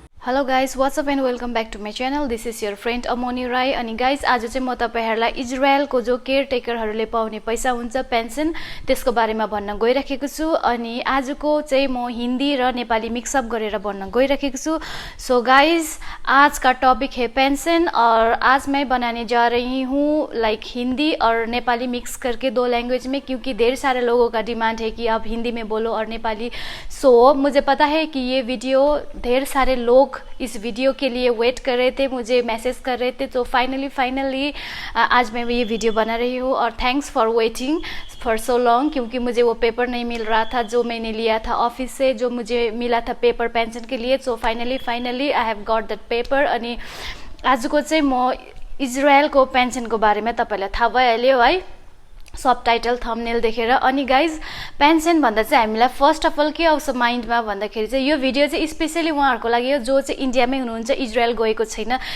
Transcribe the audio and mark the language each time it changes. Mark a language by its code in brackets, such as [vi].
[en] Hello guys, what's up and welcome back to my channel. This is your friend Amoni Rai. [ne] अनि guys, आज चाहिँ म तपाईँहरूलाई इजरायलको जो केयरटेकरहरूले पाउने पैसा हुन्छ पेन्सन, त्यसको बारेमा भन्न गइरहेको छु। अनि आजको चाहिँ म हिन्दी र नेपाली मिक्सअप गरेर भन्न गइरहेको छु। [hi] सो गाइज, आज का टॉपिक है पेंशन और आज मैं बनाने जा रही हूँ लाइक हिंदी और नेपाली मिक्स करके दो लैंग्वेज में, क्योंकि ढेर सारे लोगों का डिमांड है कि आप हिंदी में बोलो और नेपाली। सो मुझे पता है कि ये वीडियो ढेर सारे लोग इस वीडियो के लिए वेट कर रहे थे, मुझे मैसेज कर रहे थे। तो फाइनली आज मैं ये वीडियो बना रही हूँ और [en] thanks for waiting for so long, [hi] क्योंकि मुझे वो पेपर नहीं मिल रहा था जो मैंने लिया था ऑफिस से, जो मुझे मिला था पेपर पेंशन के लिए। [en] So finally I have got that paper. [ne] अनि आजको चाहिँ म इजरायलको पेन्सनको बारेमा तपाईलाई थाहा भइहाल्यो है, सब टाइटल थम्बनेल देखेर। अनि गाइज, पेन्सन भन्दा चाहिँ हामीलाई फर्स्ट अफ अल के आउँछ माइन्डमा भन्दाखेरि चाहिँ यो भिडियो चाहिँ स्पेसली उहाँहरूको लागि हो जो चाहिँ इन्डियामै हुनुहुन्छ, इजरायल गएको छैन।